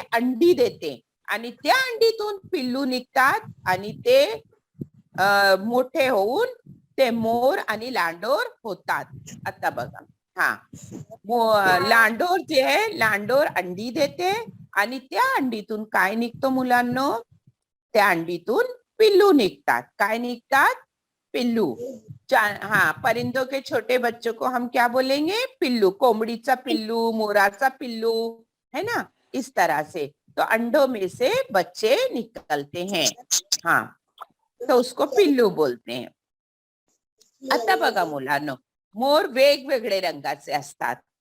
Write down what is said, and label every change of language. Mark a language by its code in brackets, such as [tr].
[mr] अंडी देते आणि त्या अंडीतून पिल्लू निघतात आणि ते मोठे होऊन ते मोर आणि लांडोर होतात. आता बघा, हा, लांडोर जे आहे, लांडोर अंडी देते आणि त्या अंडीतून काय निघतो मुलांनो? त्या अंडीतून पिल्लू निघतात. काय निघतात? पिल्लू. [hi] हाँ, परिंदों के छोटे बच्चों को हम क्या बोलेंगे? पिल्लू. [mr] कोमड़ीचा पिल्लू, मोराचा पिल्लू, [hi] है ना, इस तरह से. तो अंडों में से बच्चे निकलते हैं. हाँ, तो उसको पिल्लू बोलते हैं. [mr] आता बघा मुलांनो, मोर वेगवेगळे रंगाचे असतात.